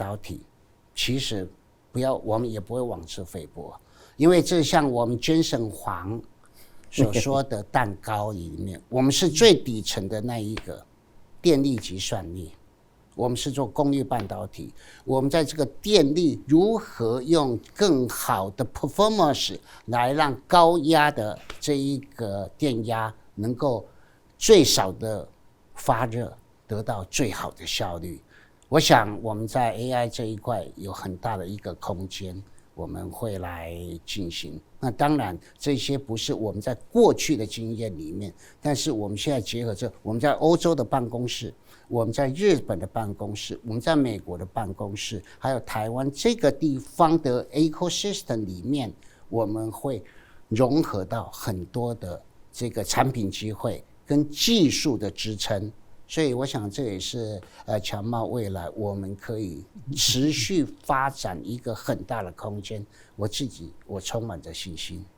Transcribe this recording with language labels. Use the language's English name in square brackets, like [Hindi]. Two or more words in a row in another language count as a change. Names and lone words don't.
[Chinese] 導體，其實我們也不會妄自菲薄，因為這像我們 Jensen 黃所說的蛋糕裡面，我們是最底層的那一個電力及算力，我們是做功率半導體，我們在這個電力如何用更好的 performance 來讓高壓的這一個電壓能夠最少的發熱，得到最好的效率。我想我們在 AI 這一塊有很大的一個空間，我們會來進行。那當然這些不是我們在過去的經驗裡面，但是我們現在結合着我們在歐洲的辦公室，我們在日本的辦公室，我們在美国的辦公室，還有台灣这個地方的 ecosystem 裡面，我們會融合到很多的這個產品機會跟技術的支撐。所以我想這也是強茂未來我們可以持續發展一個很大的空間。我充滿着信心。